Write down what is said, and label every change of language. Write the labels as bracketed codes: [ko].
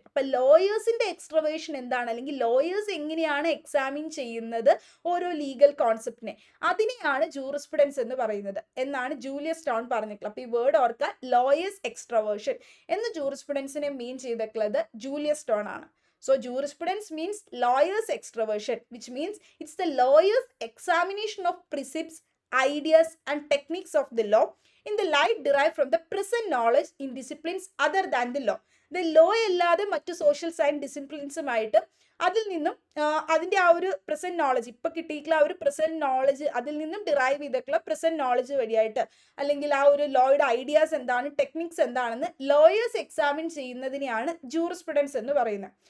[ml] അപ്പൊ ലോയേഴ്സിന്റെ എക്സ്ട്രവേർഷൻ എന്താണ്, അല്ലെങ്കിൽ ലോയേഴ്സ് എങ്ങനെയാണ് എക്സാമിൻ ചെയ്യുന്നത് ഓരോ ലീഗൽ കോൺസെപ്റ്റിനെ, അതിനെയാണ് ജൂറിസ്പ്രുഡൻസ് എന്ന് പറയുന്നത് എന്നാണ് ജൂലിയസ് സ്റ്റോൺ പറഞ്ഞിട്ടുള്ളത്. അപ്പൊ ഈ വേർഡ് ഓർക്കുക, ലോയേഴ്സ് എക്സ്ട്രവേർഷൻ എന്ന് ജൂറിസ്പ്രുഡൻസിനെ മീൻ ചെയ്തിട്ടുള്ളത് ജൂലിയസ് സ്റ്റോൺ ആണ്. [en] So jurisprudence means lawyer's extraversion, which means it's the lawyer's examination of precepts, ideas and techniques of the law in the light derived from the present knowledge in disciplines other than the law. [ml] The law അല്ലാതെ മറ്റു social science ഡിസിപ്ലിൻസുമായിട്ട് അതിൽ നിന്നും അതിൻ്റെ ആ ഒരു present knowledge, ഇപ്പൊ കിട്ടിയിട്ടുള്ള ആ ഒരു പ്രസന്റ് നോളജ്, അതിൽ നിന്നും ഡിറൈവ് ചെയ്തിട്ടുള്ള പ്രസന്റ് നോളജ് വഴിയായിട്ട്, അല്ലെങ്കിൽ ആ ഒരു ലോയുടെ ഐഡിയാസ് എന്താണ്, ടെക്നിക്സ് എന്താണെന്ന് ലോയേഴ്സ് എക്സാമിൻ ചെയ്യുന്നതിനെയാണ് ജൂറിസ്പ്രുഡൻസ് എന്ന് പറയുന്നത്.